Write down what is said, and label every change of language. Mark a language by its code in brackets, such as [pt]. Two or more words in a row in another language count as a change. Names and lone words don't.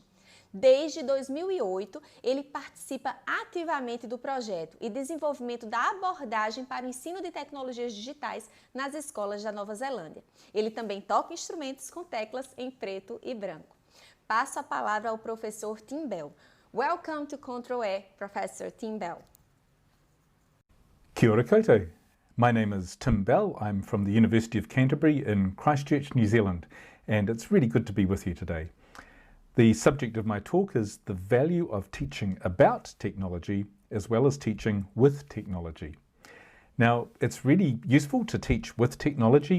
[pt] Desde 2008, ele participa ativamente do projeto e desenvolvimento da abordagem para o ensino de tecnologias digitais nas escolas da Nova Zelândia. Ele também toca instrumentos com teclas em preto e branco. Passo a palavra ao professor Tim Bell. [en] Welcome to CTRL-E, Professor Tim Bell. [mi] Kia ora koutou. [en] My name is Tim Bell. I'm from the University of Canterbury in Christchurch, New Zealand, and it's really good to be with you today. The subject of my talk is the value of teaching about technology as well as teaching with technology. Now, it's really useful to teach with technology.